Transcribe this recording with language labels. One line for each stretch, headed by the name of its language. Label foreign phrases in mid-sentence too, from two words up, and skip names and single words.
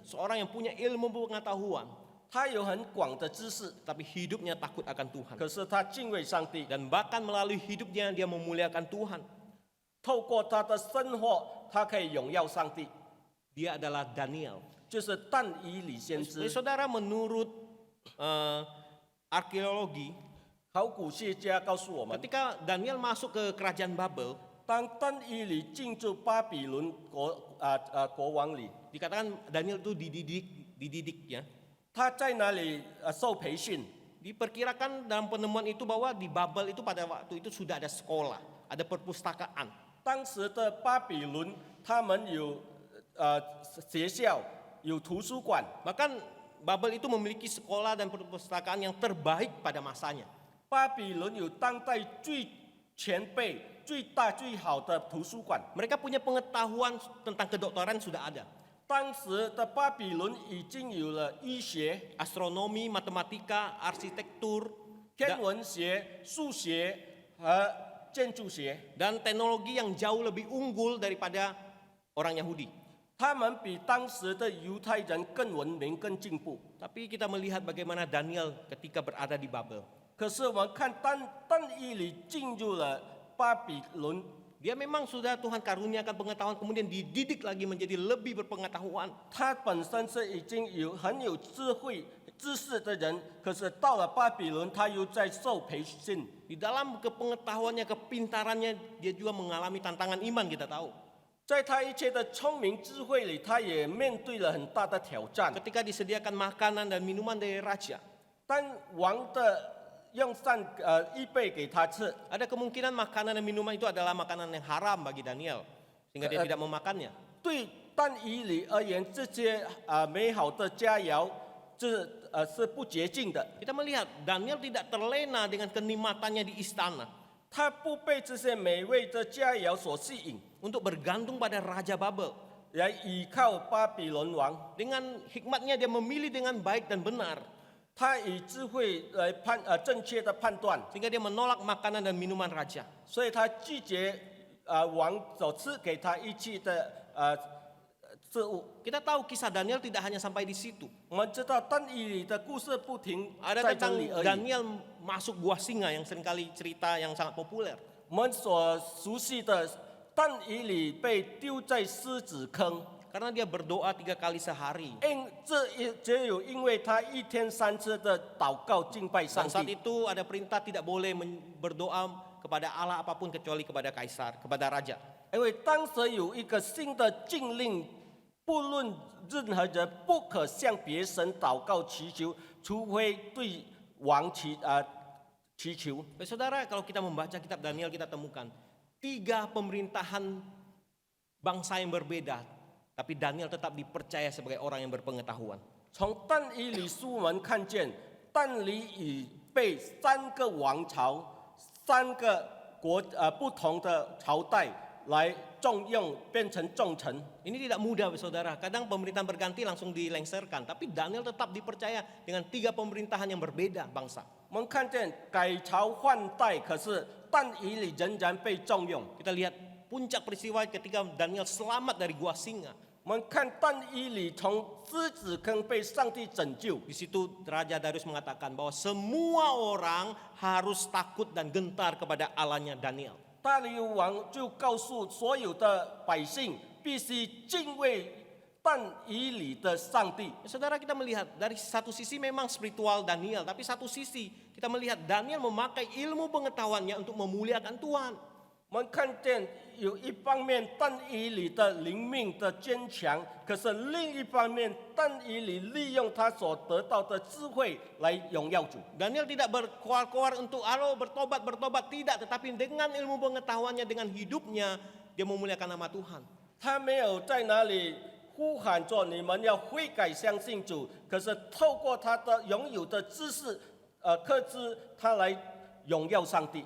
Indonesian: seorang yang punya ilmu pengetahuan,
Chinese: 他有很广的知识，
Indonesian: tapi hidupnya takut akan Tuhan.
Chinese: 可是他敬畏上帝，
Indonesian: Dan bahkan melalui hidupnya dia memuliakan Tuhan.
Chinese: 透过他的生活，他可以荣耀上帝，
Indonesian: Dia adalah Daniel.
Chinese: 就是但以理先
Indonesian: Jadi
Chinese: 知。
Indonesian: saudara, menurut arkeologi,
Chinese: 考古学家告诉我们，
Indonesian: ketika Daniel masuk ke kerajaan Babel,
Chinese: 当但以理进入巴比伦国王里，
Indonesian: dikatakan Daniel itu dididik ya.
Chinese: 他在那里受培训。
Indonesian: Diperkirakan dalam penemuan itu bahwa di Babel itu pada waktu itu sudah ada sekolah, ada perpustakaan.
Chinese: 当时的巴比伦，他们有学校，有图书馆，
Indonesian: Bahkan Babel itu memiliki sekolah dan perpustakaan yang terbaik pada masanya.
Chinese: 巴比伦有当代最前辈、最大最好的图书馆。
Indonesian: Mereka punya pengetahuan tentang kedokteran sudah ada.
Chinese: 当时的巴比伦已经有了医学、
Indonesian: Astronomi, matematika, arsitektur,
Chinese: 天文学、数学和建筑学，
Indonesian: dan teknologi yang jauh lebih unggul daripada orang Yahudi.
Chinese: 他们比当时的犹太人更文明、更进步。
Indonesian: Tapi kita melihat bagaimana Daniel ketika berada di Babel.
Chinese: 可是我们看但以理进入了巴比伦，
Indonesian: Dia memang sudah Tuhan karuniakan pengetahuan, kemudian dididik lagi menjadi lebih berpengetahuan.
Chinese: 他本身是已经很有智慧、知识的人，可是到了巴比伦，他又在受培训。
Indonesian: Di dalam kepengetahuannya, kepintarannya, dia juga mengalami tantangan iman, kita tahu.
Chinese: 在他一切的聪明智慧里，他也面对了很大的挑战。
Indonesian: Ketika disediakan makanan dan minuman dari raja,
Chinese: 当王的用膳预备给他吃，
Indonesian: ada kemungkinan makanan dan minuman itu adalah makanan yang haram bagi Daniel, sehingga dia tidak memakannya.
Chinese: 对但以理而言，这些美好的佳肴，是不洁净的。
Indonesian: Kita melihat Daniel tidak terlena dengan kenikmatannya di istana
Chinese: 他不被这些美味的佳肴所吸引，
Indonesian: untuk bergantung pada Raja Babel.
Chinese: 来倚靠巴比伦王。
Indonesian: Dengan hikmatnya dia memilih dengan baik dan benar,
Chinese: 他以智慧来正确的判断，
Indonesian: sehingga dia menolak makanan dan minuman raja.
Chinese: 所以他拒绝王所赐给他一切的事物。
Indonesian: Kita tahu kisah Daniel tidak hanya sampai di situ.
Chinese: 我们知道但以理的故事不停
Indonesian: Ada
Chinese: 在这
Indonesian: tentang
Chinese: 里而已。
Indonesian: Daniel masuk gua singa yang seringkali cerita yang sangat populer.
Chinese: 我们所熟悉的但以理被丢在狮子坑，
Indonesian: Karena dia berdoa 3 kali sehari.
Chinese: 只有因为他一天3次的祷告敬拜上
Indonesian: Dan saat
Chinese: 帝。
Indonesian: itu ada perintah tidak boleh berdoa kepada Allah apapun kecuali kepada kaisar, kepada raja.
Chinese: 因为当时有一个新的禁令，不论任何人不可向别神祷告祈求，除非对王祈求。
Indonesian: Saudara, kalau kita membaca kitab Daniel, kita temukan 3 pemerintahan bangsa yang berbeda, tapi Daniel tetap dipercaya sebagai orang yang berpengetahuan.
Chinese: 从但以理书我们看见，但以理被3个王朝、3个不同的朝代来重用，变成重臣。
Indonesian: Ini tidak mudah, saudara. Kadang pemerintahan berganti langsung dilengserkan, tapi Daniel tetap dipercaya dengan 3 pemerintahan yang berbeda bangsa.
Chinese: 我们看见改朝换代，可是但以理仍然被重用。
Indonesian: Kita lihat puncak peristiwa ketika Daniel selamat dari gua singa.
Chinese: 我们看但以理从狮子坑被上帝拯救。
Indonesian: Di situ Raja Darius mengatakan bahwa semua orang harus takut dan gentar kepada Allahnya Daniel.
Chinese: 大流王就告诉所有的百姓，必须敬畏但以理的上帝。
Indonesian: Saudara, kita melihat dari satu sisi memang spiritual Daniel, tapi satu sisi kita melihat Daniel memakai ilmu pengetahuannya untuk memuliakan Tuhan.
Chinese: 我们看见有一方面但以理的灵命的坚强，可是另一方面但以理利用他所得到的智慧来荣耀主。
Indonesian: Daniel tidak berkoar-koar untuk bertobat, tidak, tetapi dengan ilmu pengetahuannya, dengan hidupnya dia memuliakan nama Tuhan.
Chinese: 他没有在哪里呼喊着你们要悔改相信主，可是透过他的拥有的知识，克知他来荣耀上帝。